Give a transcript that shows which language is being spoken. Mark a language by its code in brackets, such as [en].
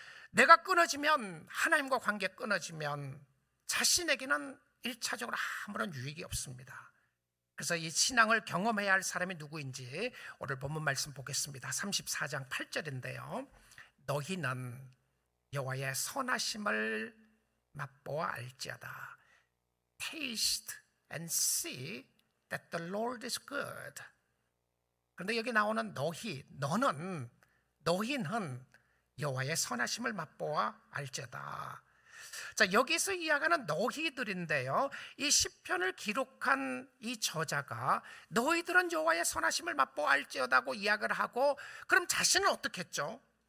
[ko] 내가 끊어지면, 하나님과 관계 끊어지면 자신에게는 1차적으로 아무런 유익이 없습니다. 그래서 이 신앙을 경험해야 할 사람이 누구인지 오늘 본문 말씀 보겠습니다. 34장 8절인데요. 너희는 여호와의 선하심을 맛보아 알지어다. [en] Taste and see that the Lord is good. [ko] 그런데 여기 나오는 너희, 너희는 여호와의 선하심을 맛보아 알지어다. 자, 여기서 이야기하는 너희들인데요, 이 시편을 기록한 이 저자가 너희들은 여호와의 선하심을 맛보아 알지어다고 이야기를 하고, 그럼 자신은 어떻게 했죠?